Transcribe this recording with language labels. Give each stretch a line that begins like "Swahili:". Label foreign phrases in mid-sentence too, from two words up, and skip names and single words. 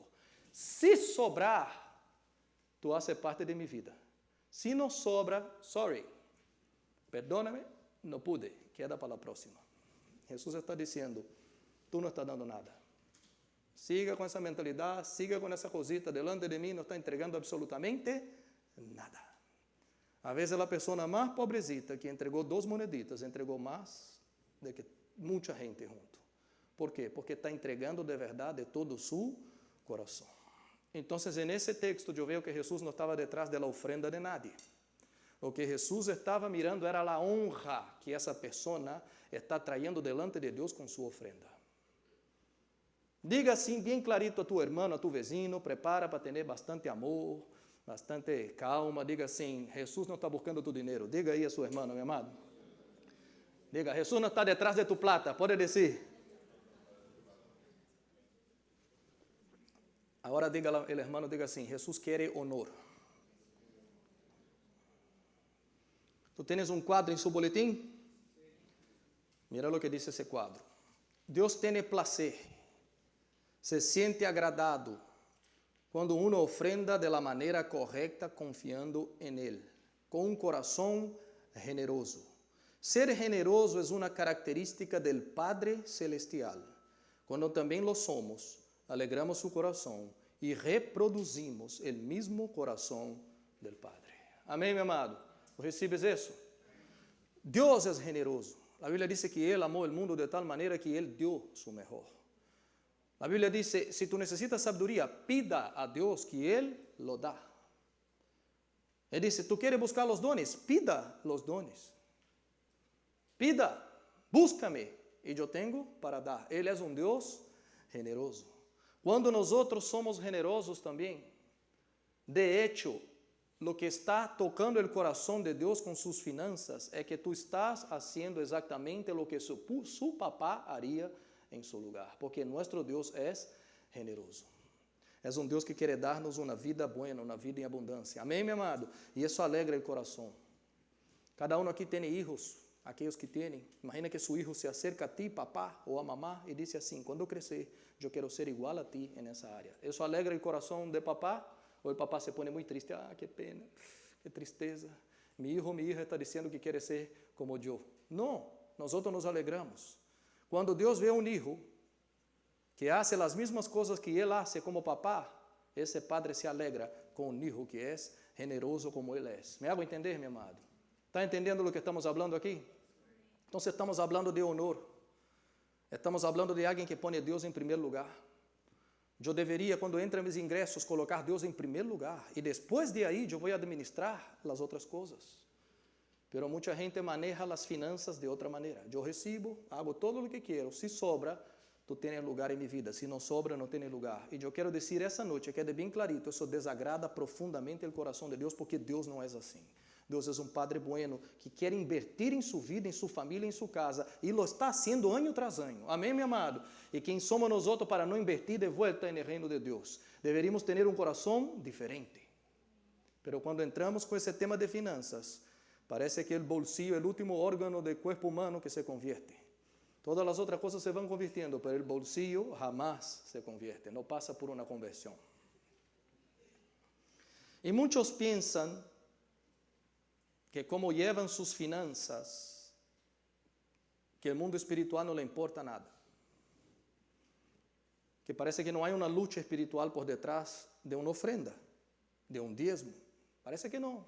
Portuguese: Se sobrar, tu haces parte de minha vida. Se não sobra, sorry, perdóname, não pude, queda para a próxima. Jesus está dizendo, tu não está dando nada. Siga com essa mentalidade, siga com essa
Spanish: cosita delante
Portuguese: de mim, não está entregando absolutamente nada. Às vezes a pessoa mais pobrecita que entregou 2 moneditas, entregou mais do que muita gente junto. ¿Por quê? Porque está entregando de verdade todo o seu coração. Então, nesse texto, eu vejo que Jesus não estava detrás da
Spanish: ofrenda de nadie.
Portuguese: O que Jesus estava mirando era a honra que essa pessoa está
Spanish: trayendo delante
Portuguese: de Deus com sua ofrenda. Diga assim, bem clarito a tu irmão, a
Spanish: tu vecino,
Portuguese: prepara para ter bastante amor, bastante calma. Diga assim, Jesus não está buscando tu dinheiro. Diga aí a sua irmã, meu amado. Diga, Jesus não está detrás de
Spanish: tu plata.
Portuguese: Pode dizer. Agora diga, o irmão diga assim, Jesus quer honor. Tu tens um quadro em seu boletim? Mira o que diz esse quadro. Deus tem prazer,
Spanish: se siente agradado quando uno ofrenda de la
Portuguese: maneira correta,
Spanish: confiando en Él,
Portuguese: com um coração generoso. Ser generoso é uma característica
Spanish: del Padre Celestial.
Portuguese: Quando também lo somos, alegramos su coração e reproduzimos o mesmo coração
Spanish: del Padre.
Portuguese: Amém, meu amado? ¿Recibes isso? Deus é generoso. A Bíblia diz que Ele amou o mundo de tal maneira que Ele deu
Spanish: su mejor.
Portuguese: A Bíblia diz, se tu necessitas sabedoria, pida a Deus que Ele lo dá. Ele diz, tu queres buscar os dones?
Spanish: Pida os dones. Pida, búscame,
Portuguese: e eu tenho para dar. Ele é um Deus generoso. Quando nós outros somos generosos também,
Spanish: de hecho, lo que
Portuguese: está tocando o coração de Deus com suas finanças é que tu estás fazendo exatamente o que su papá haria em seu lugar, porque nosso Deus é generoso. É um Deus que quer dar-nos uma vida boa, uma vida em abundância. Amém, meu amado? E isso alegra o coração. Cada um aqui tem filhos, aqueles que têm. Imagina que seu filho
Spanish: se acerca a ti,
Portuguese: papá ou a mamá, e diz assim, quando eu crescer, eu quero ser igual a ti nessa área. Isso alegra o coração de papá? Ou o papá se põe muito triste? Ah, que pena, que tristeza. Meu filho, minha hija está dizendo que quer ser como eu. Não, nós outros nos alegramos. Quando Deus vê um filho
Spanish: que hace las mismas cosas que él hace como papá, ese padre se alegra con un hijo que es generoso como él es. ¿Me hago entender, mi amado? ¿Está entendiendo lo que estamos hablando aquí? Entonces estamos hablando de honor. Estamos hablando de alguien que pone a
Portuguese: Deus em primeiro lugar. Eu deveria, quando entra meus ingressos, colocar Deus em primeiro lugar. E depois de aí, eu vou administrar as outras coisas. Pero muita gente maneja as finanças de outra maneira. Eu recebo, hago todo o que quero. Se sobra, tu tens lugar em minha vida. Se não sobra, não tens lugar. E eu quero dizer essa noite, quede bem clarito, isso desagrada profundamente o coração de Deus, porque Deus não é assim. Deus é um Padre bueno que quer invertir em sua vida, em sua família, em sua casa, e
Spanish: lo está haciendo
Portuguese: ano tras ano. Amém, meu amado? E quem somos nós outros para não invertir de volta no reino de Deus? Deveríamos ter um coração diferente. Pero quando entramos com esse tema de finanças, parece que o bolsillo é o último órgano do corpo humano que
Spanish: se convierte.
Portuguese: Todas as outras coisas se vão convirtiendo, pero o bolsillo jamás
Spanish: se convierte,
Portuguese: não passa por uma conversão. E muitos pensam que como
Spanish: llevan sus finanzas, que el mundo espiritual no le importa nada. Que parece que no hay una lucha espiritual por detrás de una ofrenda, de un diezmo. Parece que no.